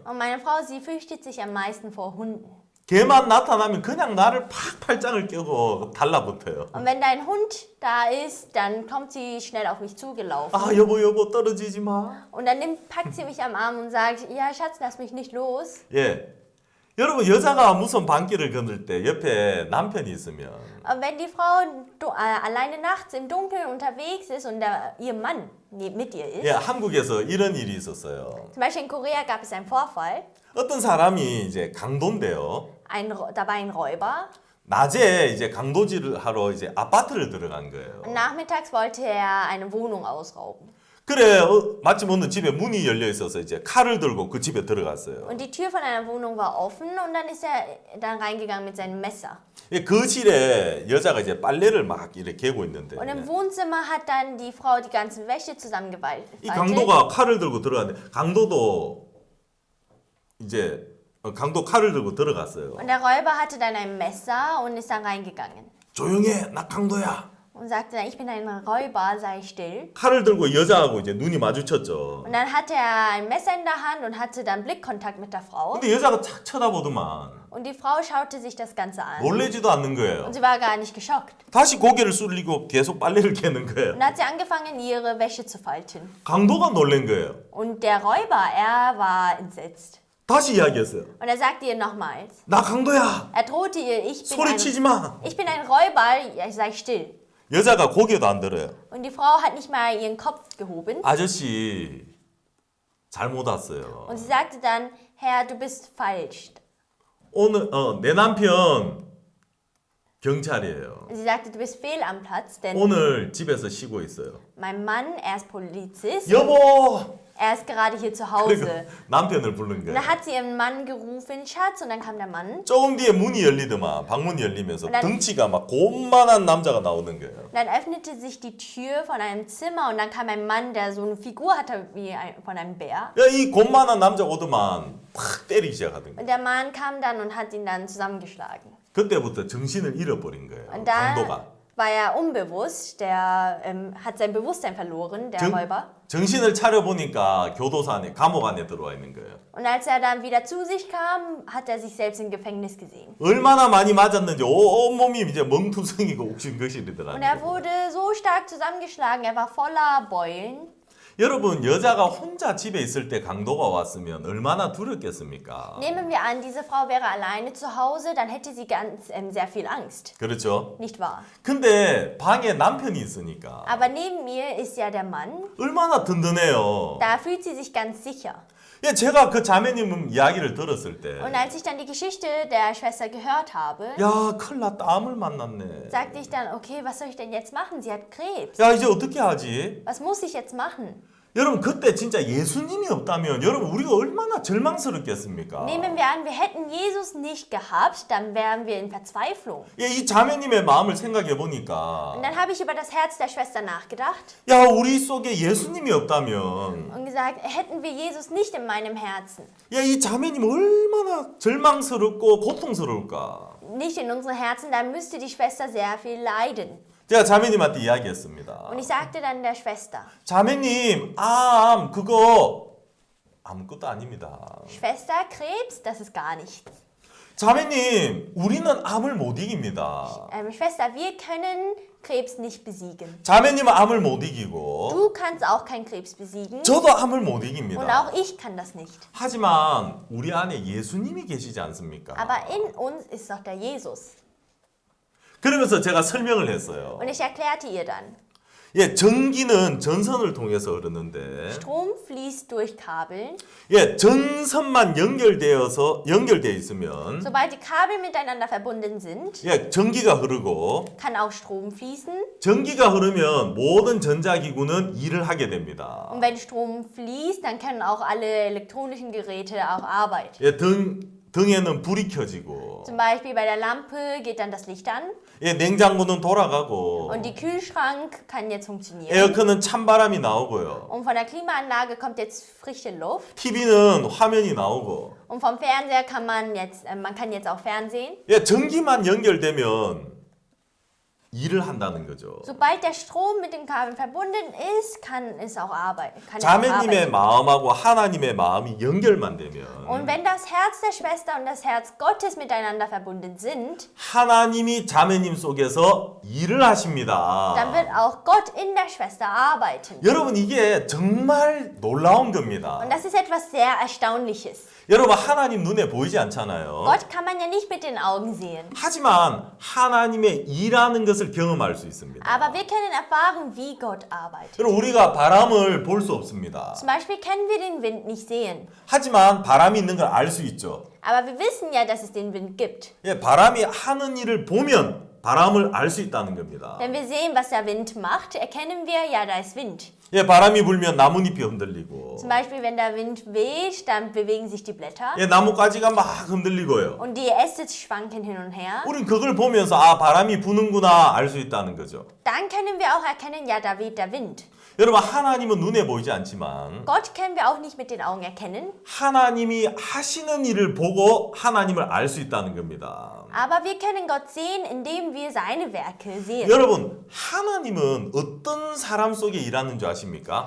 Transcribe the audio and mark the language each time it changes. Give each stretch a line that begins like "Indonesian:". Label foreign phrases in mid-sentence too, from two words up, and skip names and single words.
German: Und meine Frau, sie fürchtet sich am meisten vor Hunden.
Korean: 개만 나타나면 그냥 나를 팍 팔짱을 껴고 달라붙어요.
German: Und wenn da ein Hund da ist, dann kommt sie schnell auf mich zugelaufen.
Korean: 아, 여보 떨어지지 마.
German: Und dann packt sie mich am Arm und sagt, ja Schatz, lass mich nicht los.
Korean: 예. 여러분 여자가 무슨 밤길을 건널 때 옆에 남편이 있으면
German: Und wenn die Frau alleine nachts im Dunkeln unterwegs ist und ihr Mann mit ihr ist,
Korean: 예, 한국에서 이런 일이 있었어요.
German: zum Beispiel in Korea gab es einen Vorfall,
Korean: 어떤 사람이 이제 강도인데요.
German: da war ein Räuber.
Korean: 낮에 이제 강도질을 하러 이제 아파트를 들어간 거예요.
German: Und nachmittags wollte er eine Wohnung ausrauben.
Korean: 그래 마침 어느 집에 문이 열려 있어서 이제 칼을 들고 그 집에 들어갔어요.
German: Und die Tür von einer Wohnung war offen und dann ist er dann reingegangen mit seinem Messer.
Korean: 예, 거실에 여자가 이제 빨래를 막 이렇게 개고 있는데
German: Und im Wohnzimmer hat dann die Frau die ganze Wäsche zusammengefaltet.
Korean: 이 강도가 칼을 들고 들어갔는데 강도도 이제 강도 칼을 들고 들어갔어요.
German: Und der Räuber hatte dann ein Messer und ist dann reingegangen.
Korean: 조용해, 나 강도야.
German: Und sagte dann, ich bin ein Räuber, sei still.
Korean: 칼을 들고 여자하고 이제 눈이 마주쳤죠.
German: Und dann hatte er ein Messer in der Hand und hatte dann Blickkontakt mit der Frau.
Korean: 근데 여자가 착 쳐다보더만
German: Und die Frau schaute sich das Ganze an.
Korean: 놀래지도 않는 거예요.
German: Und sie war gar nicht geschockt.
Korean: 다시 고개를 숙이고 계속 빨래를 개는 거예요.
German: Und dann hat sie angefangen, ihre Wäsche zu falten.
Korean: 강도가 놀란 거예요.
German: Und der Räuber, er war entsetzt.
Korean: 다시 이야기했어요.
German: Und er sagte ihr nochmals.
Korean: 나 강도야.
German: Er drohte ihr, ich
Korean: 소리치지 마.
German: bin ein Räuber, ja, sei still.
Korean: 여자가 고개도 안 들어요.
German: Und die Frau hat nicht mal ihren Kopf gehoben.
Korean: 아저씨 잘못 왔어요.
German: Und sie sagte dann, Herr, du bist falsch.
Korean: 오늘 내 남편 경찰이에요.
German: Und sie sagte, du bist fehl am Platz, denn
Korean: 오늘 집에서 쉬고 있어요.
German: mein Mann, er ist Polizist.
Korean: 여보.
German: Er ist gerade hier zu
Korean: 그리고
German: Hause.
Korean: 남편을 부른
German: Und
Korean: 거예요.
German: dann hat sie ihren Mann gerufen, Schatz, und dann kam der Mann.
Korean: 조금 뒤에 문이 열리더만 방문이 열리면서 난- 덩치가 막 곤만한 남자가 나오는 거예요.
German: Und dann öffnete sich die Tür von einem Zimmer und dann kam ein Mann, der so eine Figur hatte wie von einem Bär.
Korean: 야, 이 곤만한 남자 오더만 팍 때리기 시작하던 거예요.
German: Und der Mann kam dann und hat ihn dann zusammengeschlagen.
Korean: 그때부터 정신을 잃어버린 거예요.
German: Und da
Korean: 강도가.
German: war er unbewusst, der hat sein Bewusstsein verloren, der Räuber.
Korean: 정신을 차려 보니까 교도소 안에 감옥 안에 들어와 있는 거예요.
German: Und als er dann wieder zu sich kam, hat er sich selbst im Gefängnis gesehen.
Korean: 얼마나 많이 맞았는지 온몸이 이제 멍투성이고
German: Und er
Korean: 옥신거실이더라고요.
German: wurde so stark zusammengeschlagen, er war voller Beulen.
Korean: 여러분 여자가 혼자 집에 있을 때 강도가 왔으면 얼마나 두렵겠습니까?
German: Nehmen wir an, diese Frau wäre alleine zu Hause, dann hätte sie sehr viel Angst.
Korean: 그렇죠?
German: Nicht wahr?
Korean: 근데 방에 남편이 있으니까
German: Aber neben mir ist ja der Mann.
Korean: 얼마나 든든해요.
German: Da fühlt sie sich ganz sicher.
Korean: 예, 제가 그 자매님 이야기를 들었을 때
German: Und als ich dann die Geschichte der Schwester gehört habe,
Korean: 야, 큰일 났다. 암을 만났네.
German: sagte ich dann, okay, was soll ich denn jetzt machen? Sie hat Krebs.
Korean: 야, 이제 어떻게 하지?
German: Was muss ich jetzt machen?
Korean: 여러분 그때 진짜 예수님이 없다면 여러분 우리가 얼마나 절망스럽겠습니까?
German: Nehmen wir an, wir hätten Jesus nicht gehabt, dann wären wir in Verzweiflung.
Korean: 예, 이 자매님의 마음을 생각해 보니까
German: Und dann habe ich über das Herz der Schwester nachgedacht
Korean: 야, 우리 속에 예수님이 없다면
German: und gesagt, hätten wir Jesus nicht in meinem Herzen,
Korean: 야, 이 자매님 얼마나 절망스럽고 고통스러울까?
German: nicht in unseren Herzen, dann müsste die Schwester sehr viel leiden.
Korean: 제가 자매님한테 이야기했습니다.
German: Und ich sagte dann der Schwester,
Korean: 자매님, 암 그거 아무것도 아닙니다.
German: Schwester, Krebs, das ist gar nichts.
Korean: 자매님, 우리는 암을 못 이깁니다.
German: Schwester, wir können Krebs nicht besiegen.
Korean: 자매님은 암을 못 이기고
German: Du kannst auch keinen Krebs besiegen
Korean: 저도 암을 못
German: und
Korean: 이깁니다.
German: auch ich kann das nicht.
Korean: 하지만 우리 안에 예수님이 계시지 않습니까?
German: Aber in uns ist doch der Jesus.
Korean: 그러면서 제가 설명을 했어요.
German: Und ich erklärte ihr dann,
Korean: 예, 전기는 전선을 통해서 흐르는데
German: Strom fließt durch Kabel.
Korean: 예, 전선만 연결되어 있으면
German: Sobald die Kabel miteinander verbunden sind,
Korean: 예, 전기가 흐르고
German: kann auch Strom fließen.
Korean: 전기가 흐르면 모든 전자기구는 일을 하게 됩니다.
German: Und wenn Strom fließt, dann können auch alle elektronischen Geräte auch arbeiten.
Korean: 예, 등에는 불이 켜지고
German: Zum Beispiel bei der Lampe geht dann das Licht an
Korean: 예, 냉장고는 돌아가고
German: und die Kühlschrank kann jetzt funktionieren.
Korean: 에어컨은 찬바람이 나오고요.
German: Und von der Klimaanlage kommt jetzt frische Luft.
Korean: TV는 화면이 나오고
German: Und vom Fernseher kann man jetzt auch Fernsehen.
Korean: 예, 전기만 연결되면 일을 한다는 거죠.
German: Sobald der Strom mit den Kabeln verbunden ist, kann es auch arbeiten.
Korean: 자매님의 마음하고 하나님의 마음이 연결만 되면
German: Und wenn das Herz der Schwester und das Herz Gottes miteinander verbunden sind,
Korean: 하나님이 자매님 속에서 일을 하십니다.
German: dann wird auch Gott in der Schwester arbeiten.
Korean: 여러분 이게 정말 놀라운 겁니다.
German: Und das ist etwas sehr Erstaunliches.
Korean: 여러분 하나님 눈에 보이지 않잖아요.
German: Gott kann man ja nicht mit den Augen sehen.
Korean: 하지만 하나님의 일하는 것을 경험할 수 있습니다.
German: Aber wir können erfahren, wie Gott arbeitet.
Korean: 여러분 우리가 바람을 볼 수 없습니다.
German: Zum Beispiel können wir den Wind nicht sehen.
Korean: 하지만 바람이 있는 걸 알 수 있죠.
German: Aber wir wissen ja, dass es den Wind gibt.
Korean: 예, 바람이 하는 일을 보면 바람을 알 수 있다는 겁니다.
German: Wenn wir sehen, was der Wind macht, erkennen wir, ja, da ist Wind.
Korean: 예, 바람이 불면 나뭇잎이 흔들리고
German: Zum Beispiel, wenn der Wind weht, dann bewegen sich die Blätter
Korean: 예, 나뭇가지가 막 흔들리고요.
German: und die Äste schwanken hin und her.
Korean: 우린 그걸 보면서 아, 바람이 부는구나 알 수 있다는 거죠.
German: Dann können wir auch erkennen, ja, da weht der Wind.
Korean: 여러분 하나님은 눈에 보이지 않지만
German: Gott können wir auch nicht mit den Augen erkennen,
Korean: 하나님이 하시는 일을 보고 하나님을 알 수 있다는 겁니다.
German: aber wir können Gott sehen, indem wir seine Werke sehen.
Korean: 여러분 하나님은 어떤 사람 속에 일하는 줄 아십니까?